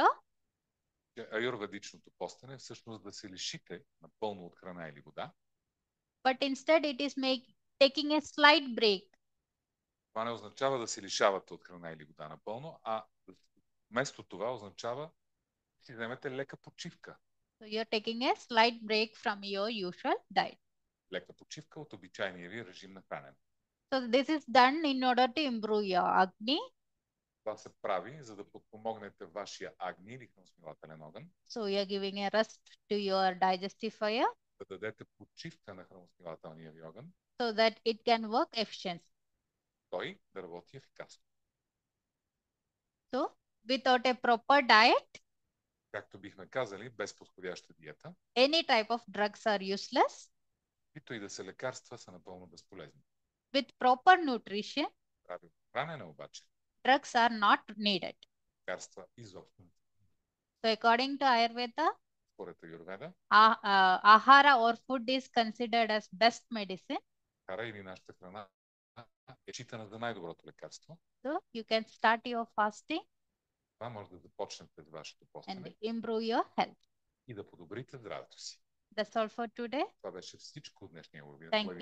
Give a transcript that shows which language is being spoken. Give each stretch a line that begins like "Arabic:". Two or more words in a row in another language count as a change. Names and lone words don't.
Bulgarian: че аюрведичното постене е всъщност да се лишите напълно от храна или вода.
English: but instead it is taking a slight break.
Bulgarian: Това не означава да се лишавате от храна или вода напълно, а вместо това означава да си вземете лека почивка.
English: So you're taking a slight break from your usual diet.
Bulgarian: Лека почивка от обичайния ви режим на хранене.
English: So this is done in order to improve your Agni.
Bulgarian: Това се прави, за да подпомогнете вашия агни или храносмилателен огън.
English: So you're giving a rest to your digestive fire,
Bulgarian: Да дадете почивка на храносмилателния ви огън,
English: so that it can work efficiently.
Bulgarian: той да работи ефикасно.
English: So without a proper diet,
Bulgarian: Както бихме казали, без подходяща диета,
English: any type of drugs are useless.
Bulgarian: които и да са лекарства, са напълно безполезни.
English: With proper nutrition,
Bulgarian: Правилно хранене обаче,
English: drugs are not needed.
Bulgarian: лекарства изобщо.
English: So according to Ayurveda,
Bulgarian: Според Аюрведа,
English: ahara or food is considered as best medicine.
Bulgarian: хара или нашата храна е считана за най-доброто лекарство.
English: So you can start your fasting
Bulgarian: Това може да започнете с вашето
English: and
Bulgarian: постене
English: improve your health.
Bulgarian: и да подобрите здравето си.
English: That's all for today.
Bulgarian: Това беше всичко от днешния
English: Thank you.